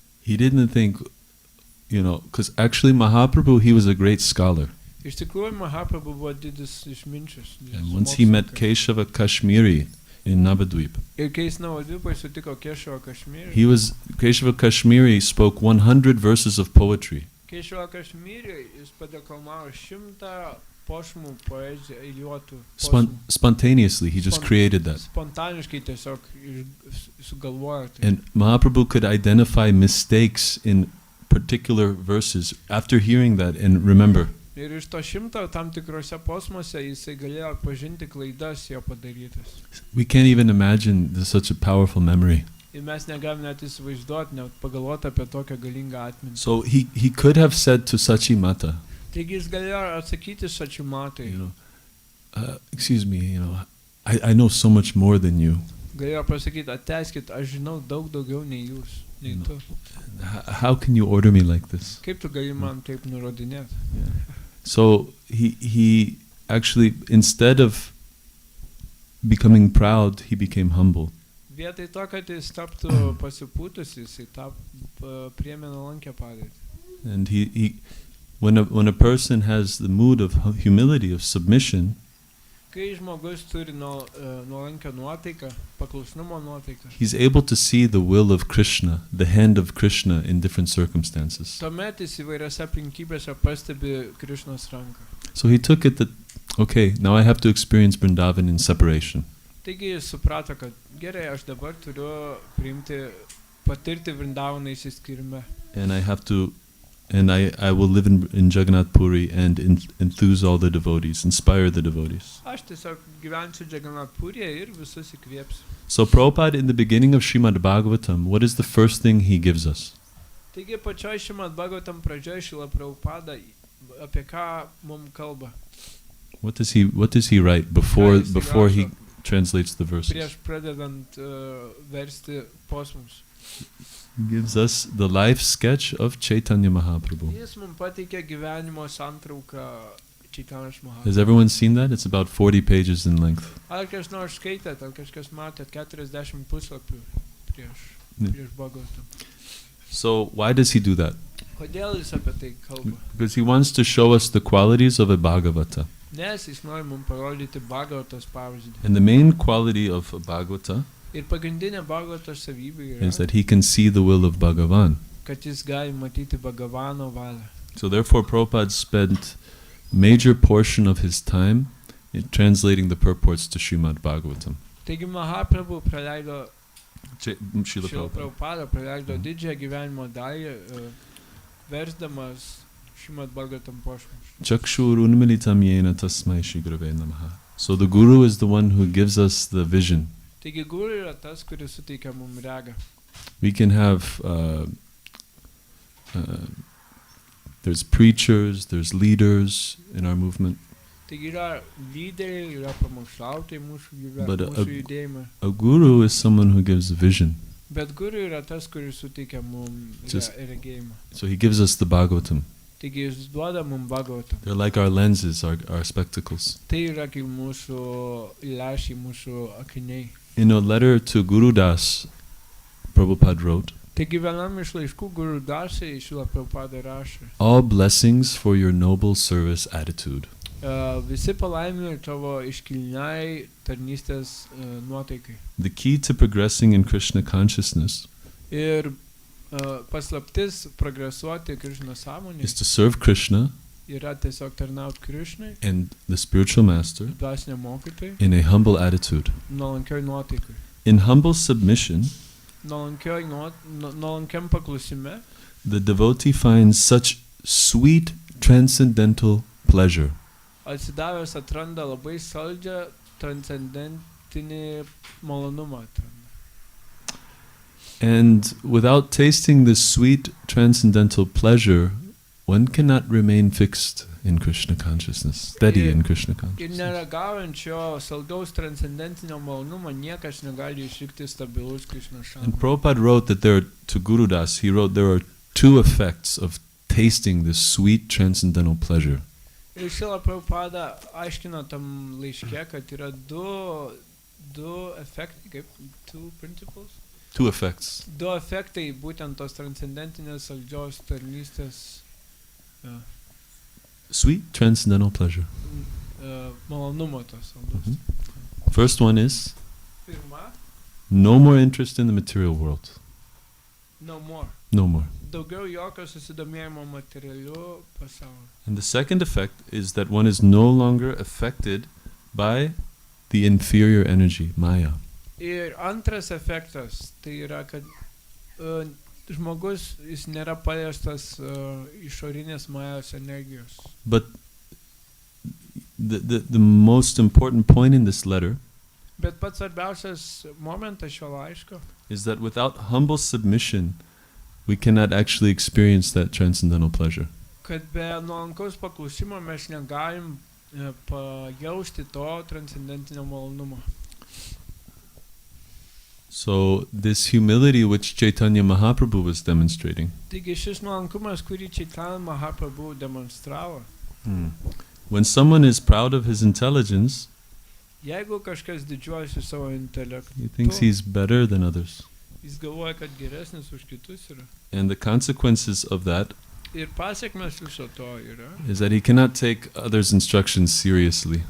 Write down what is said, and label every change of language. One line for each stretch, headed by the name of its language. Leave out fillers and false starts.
English: He didn't think, because actually Mahaprabhu, he was a great scholar.
Lithuanian: Iš tikrųjų Mahaprabhu buvo didis išminčius.
English: And once he met Keshava Kashmiri in Navadvip,
Lithuanian: Ir kai jis Navadvipai sutiko Keshava Kashmiri,
English: Keshava Kashmiri spoke 100 verses of poetry.
Lithuanian: Keshava Kashmiri jis padeklamavo 100 posmų poeziją, eiliuotų posmų.
English: Spontaneously, he just created that.
Lithuanian: Spontaniškai tiesiog sugalvojo tai.
English: And Mahaprabhu could identify mistakes in particular verses after hearing that and remember.
Lithuanian: Ir iš to 100 tam tikrose posmuose jisai galėjo pažinti klaidas jo padarytas.
English: We can't even imagine such a powerful memory.
Lithuanian: Ir mes negalime net įsivaizduoti, net pagalvoti apie tokią galingą atmintį.
English: So he could have said to Sachimata,
Lithuanian: Taigi jis galėjo atsakyti Sachimatai.
English: Excuse me, I know so much more than you.
Lithuanian: Galėjo pasakyti, atleiskit, aš žinau daug daugiau nei jūs, nei tu.
English: How can you order me like this?
Lithuanian: Kaip tu gali man taip nurodinėti?
English: Yeah. So he actually, instead of becoming proud, he became humble.
Lithuanian: Vietoj to, kad jis taptų pasipūtus, jis priėmė nuolankę padėtį.
English: And when a person has the mood of humility, of submission,
Lithuanian: Kai žmogus turi nuolankę nuotaiką, paklusnumo nuotaiką,
English: he's able to see the will of Krishna, the hand of Krishna in different circumstances.
Lithuanian: tuomet jis įvairiose aplinkybėse pastebi Krishnos ranką.
English: So he took it that, okay, now I have to experience Vrindavan in separation.
Lithuanian: Taigi jis suprato, kad gerai, aš dabar turiu patirti Vrindavaną išsiskyrime.
English: And I will live in Jagannath Puri and enthuse all the devotees, inspire the devotees.
Lithuanian: Aš tiesiog gyvensiu Jagannath Puryje ir visus įkvėpsiu.
English: So Prabhupada, in the beginning of Srimad Bhagavatam, what is the first thing he gives us?
Lithuanian: Taigi pačioj Srimad Bhagavatam pradžioj Šrila Prabhupada apie ką mums kalba?
English: What does he write before he translates the verses?
Lithuanian: Prieš pradedant versti posmus.
English: He gives us the life sketch of Chaitanya Mahaprabhu.
Lithuanian: Jis mums pateikė gyvenimo santrauką Chaitanya Mahaprabhu.
English: Has everyone seen that? It's about 40 pages in length.
Lithuanian: Ar kas nors skaitėt, ar kažkas matėt 40 puslapių prieš Bhagavatam?
English: So why does he do that?
Lithuanian: Kodėl jis apie tai kalba?
English: Because he wants to show us the qualities of a Bhagavata.
Lithuanian: Nes jis nori mums parodyti Bhagavatos pavyzdį.
English: And the main quality of a Bhagavata
Lithuanian: Ir pagrindinė Bhagavatos savybė
English: is that he can see the will of Bhagavan.
Lithuanian: kad jis gali matyti Bhagavano valią.
English: So therefore Prabhupada spent major portion of his time in translating the purports to Srimad Bhagavatam.
Lithuanian: Taigi Mahaprabhu praleido,
English: Srila
Lithuanian: Šrila Prabhupada. Prabhupada praleido didžiąją gyvenimo dalį versdamas Šrimad Bhagavatam pošmus.
Sanskrit: Chakshur unmilitam yena tasmai Shri Gurave namaha.
English: So the Guru is the one who gives us the vision.
Lithuanian: Taigi guru yra tas, kuris suteikia mums regą.
English: We can have, there's preachers, there's leaders in our movement.
Lithuanian: Taigi yra lyderiai, yra pamokslautojai mūsų
English: But
Lithuanian: judėjime.
English: a guru is someone who gives a vision.
Lithuanian: Bet guru yra tas, kuris suteikia mums regėjimą.
English: So he gives us the Bhagavatam.
Lithuanian: Taigi jis duoda mums Bhagavatam.
English: They're like our lenses, our spectacles.
Lithuanian: Tai yra kaip mūsų lęšiai, mūsų akiniai.
English: In a letter to Guru Das, Prabhupada wrote,
Lithuanian: Taigi vienam iš laiškų Guru Dasai Šrila Prabhupada rašė:
English: all blessings for your noble service attitude.
Lithuanian: Visi palaimimai tavo iškilniai tarnystės nuotaikai.
English: The key to progressing in Krishna consciousness
Lithuanian: Ir paslaptis progresuoti Krishna sąmonėje
English: is to serve Krishna
Lithuanian: yra tiesiog tarnauti Krishnai,
English: and the spiritual master
Lithuanian: dvasiniam mokytojui,
English: in a humble attitude.
Lithuanian: nuolankioj nuotaikai.
English: In humble submission,
Lithuanian: Nuolankiam paklusime
English: the devotee finds such sweet transcendental pleasure.
Lithuanian: atsidavęs atranda labai saldžią transcendentinį malonumą.
English: And without tasting this sweet transcendental pleasure, one cannot remain fixed in Krishna consciousness, steady in Krishna
Lithuanian: Ir
English: consciousness.
Lithuanian: neragaujant šio saldaus transcendentinio malonumo niekas negali išlikti stabilus Krishna
English: And
Lithuanian: sąmonėje.
English: Prabhupada wrote that to Guru Das, he wrote there are two effects of tasting this sweet transcendental pleasure.
Lithuanian: Ir Šrila Prabhupada aiškino tam laiške, kad yra du efektai, kaip
English: two principles. Two effects.
Lithuanian: Du efektai būtent tos transcendentinės saldžios tarnystės
English: Sweet transcendental pleasure.
Lithuanian: malonumo tos saldos.
English: Mhm. First one is
Lithuanian: Pirma,
English: no more interest in the material world. no more. No more.
Lithuanian: Daugiau jokio susidomėjimo materialiu pasauliu.
English: And the second effect is that one is no longer affected by the inferior energy, Maya.
Lithuanian: Ir antras efektas, tai yra, kad žmogus, jis nėra paliestas išorinės majos energijos.
English: But the most important point in this letter
Lithuanian: Bet pats svarbiausias momentas šio laiško
English: is that without humble submission, we cannot actually experience that transcendental pleasure.
Lithuanian: kad be nuolankaus paklusimo mes negalim pajausti to transcendentinio malonumo.
English: So this humility which Chaitanya Mahaprabhu was demonstrating,
Lithuanian: Taigi šis nuolankumas, kurį Chaitanya Mahaprabhu demonstravo,
English: when someone is proud of his intelligence,
Lithuanian: jeigu kažkas didžiuojasi savo intelektu,
English: he thinks he's better than others.
Lithuanian: jis galvoja, kad geresnis už kitus yra.
English: And the consequences of that
Lithuanian: Ir pasiekmes viso to yra,
English: is that he cannot take others' instructions seriously.